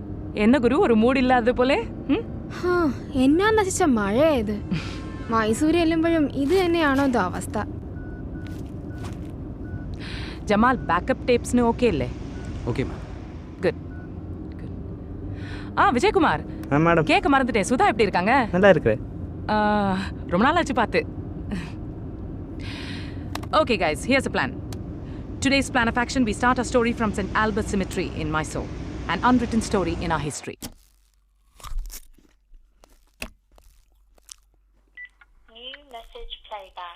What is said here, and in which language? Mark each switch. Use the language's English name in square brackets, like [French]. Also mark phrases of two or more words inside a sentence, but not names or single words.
[Tamil] என்ன குரு ஒரு மூட் இல்லாதது പോലെ? [Malayalam] എന്നാ നശിച്ച മഴയായത്. മൈസൂര് ചെല്ലുമ്പോഴും ഇത് തന്നെയാണോ ഇത് അവസ്ഥ? ജമാൽ [English] backup tapes [Malayalam] ഓക്കെ അല്ലേ? [English] okay ma'am. good good. விஜயகுமார் [Tamil] மேடம் கேட்க மறந்துட்டேன். சுதா எப்படி இருக்காங்க? நல்லா இருக்கு. ரொம்ப நாள் ஆச்சு பார்த்து. [English] Okay guys, here's a plan. Today's plan of action, we start our story from St. Albert Cemetery in Mysore, an unwritten story in our history. New message playback.